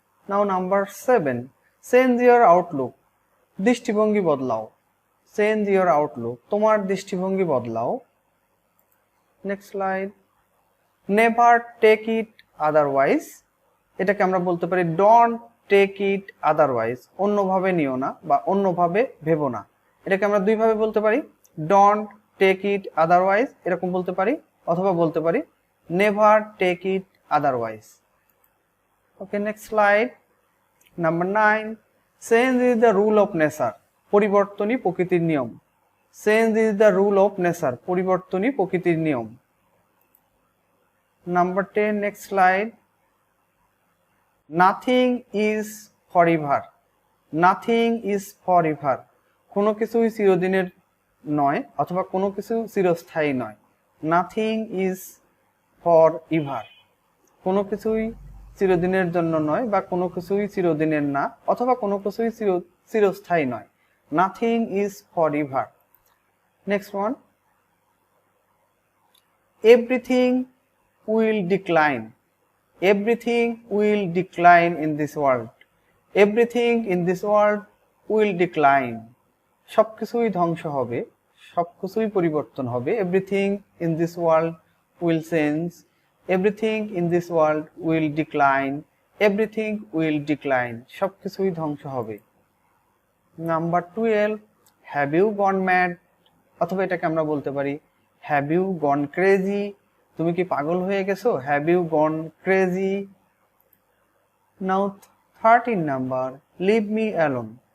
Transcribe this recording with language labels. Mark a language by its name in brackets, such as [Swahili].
[English] Now number 7, change your outlook. [Bangla] দৃষ্টিভঙ্গি বদলাও. [English] Change your outlook. [Bangla] তোমার দৃষ্টিভঙ্গি বদলাও. [English] Next slide. Never take it otherwise. [Bangla] এটাকে আমরা বলতে পারি [English] don't take it otherwise. [Bangla] অন্যভাবে নিও না বা অন্যভাবে ভেবো না. এটাকে আমরা দুইভাবে বলতে পারি [English] don't take it otherwise [Bangla] এরকম বলতে পারি, অথবা বলতে পারি [English] never take it otherwise. Okay, next slide. Number 9, change is the rule of nature. [Bangla] পরিবর্তনই প্রকৃতির নিয়ম. [English] Change is the rule of nature. [Bangla] পরিবর্তনই প্রকৃতির নিয়ম. [English] Number 10, next slide. Nothing is forever. Nothing is forever. [Bangla] কোনো কিছুই চিরদিনের নয় অথবা কোনো কিছু চিরস্থায়ী নয়. [English] Nothing is forever. [Bangla] কোনো কিছুই চিরদিনের জন্য নয় বা কোনো কিছুই চিরদিনের না অথবা কোনো কিছুই চিরস্থায়ী নয়. [English] Nothing is forever. Next one, everything will decline. Everything will decline in this world. Everything in this world will decline. [Bangla] সবকিছুই ধ্বংস হবে, সবকিছুই পরিবর্তন হবে. [English] Everything in this world will change. Everything in this world will decline. Everything will decline. [Bangla] সবকিছুই ধ্বংস হবে. [English] Number 12, have you gone mad? [Bangla] অথবা এটাকে আমরা বলতে পারি [English] have you gone crazy? [Bangla] তুমি কি পাগল হয়ে গেছো? [English] Have you gone crazy? Now 13 number, leave me alone.